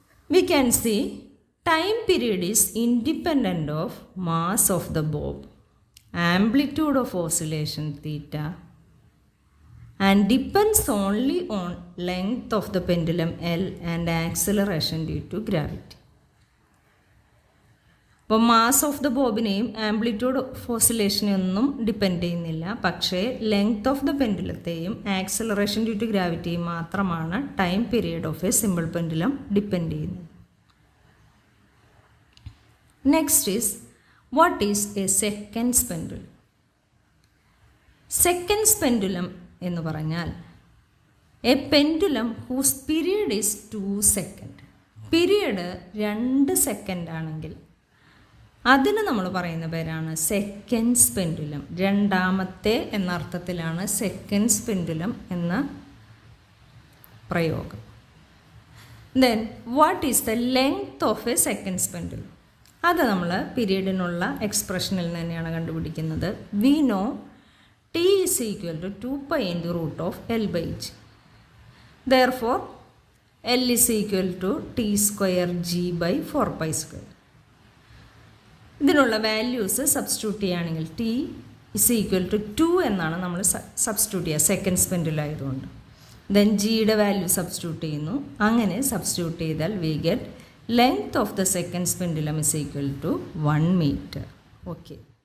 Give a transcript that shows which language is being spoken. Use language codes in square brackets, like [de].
[en] We can see time period is independent of mass of the bob, amplitude of oscillation theta, and depends only on length of the pendulum L and acceleration due to gravity. [ml] അപ്പോൾ mass of the ബോബിനെയും amplitude of ഓസിലേഷനെയൊന്നും depend ചെയ്യുന്നില്ല. പക്ഷേ length of the പെൻഡുലത്തെയും acceleration due to ഗ്രാവിറ്റിയും മാത്രമാണ് [en] time period of a simple pendulum [ml] depend ചെയ്യുന്നത്. [en] Next is what is a seconds pendulum? Seconds pendulum [ml] എന്ന് പറഞ്ഞാൽ [en] A pendulum whose period is 2 second. [ml] Period 2 second ആണെങ്കിൽ അതിന് നമ്മൾ പറയുന്ന പേരാണ് സെക്കൻഡ്സ് പെൻഡുലം. രണ്ടാമത്തെ എന്ന അർത്ഥത്തിലാണ് സെക്കൻഡ്സ് പെൻഡുലം എന്ന പ്രയോഗം. [en] Then what is the length of a seconds pendulum? [ml] അത് നമ്മൾ പീരീഡിനുള്ള എക്സ്പ്രഷനിൽ തന്നെയാണ് കണ്ടുപിടിക്കുന്നത്. [en] We know t is equal to 2 pi into root of L by g. Therefore, L is equal to t square g by 4 pi square. [ml] ഇതിനുള്ള values substitute ചെയ്യുകയാണെങ്കിൽ [en] t is equal to 2 [ml] എന്നാണ് നമ്മൾ substitute ചെയ്യുക seconds pendulum ആയതുകൊണ്ട്. Then ജിയുടെ value substitute ചെയ്യുന്നു. അങ്ങനെ substitute ചെയ്താൽ [en] We get length of the seconds pendulum is equal to 1 meter. [ml] Okay.